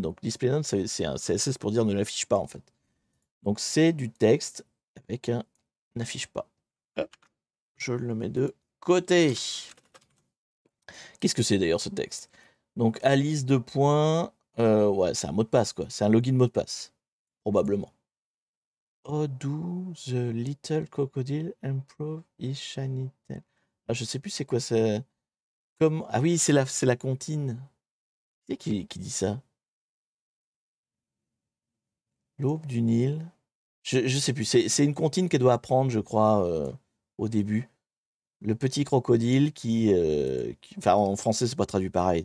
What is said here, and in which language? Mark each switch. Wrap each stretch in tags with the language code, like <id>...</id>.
<fr>Donc display none, c'est un CSS pour dire ne l'affiche pas en fait. Donc c'est du texte avec un n'affiche pas. Hop, je le mets de côté. Qu'est-ce que c'est d'ailleurs ce texte? Donc Alice de points. Ouais, c'est un mot de passe quoi. C'est un login mot de passe. Probablement.</fr> <en>How do the little crocodile improve his shiny tail?</en> <fr>Ah, je sais plus c'est quoi ça. Comme... Ah oui, c'est la comptine. Qui c'est qui dit ça? L'aube du Nil. Je sais plus. C'est une comptine qu'elle doit apprendre, je crois, au début. Le petit crocodile enfin, en français, c'est pas traduit pareil.</fr>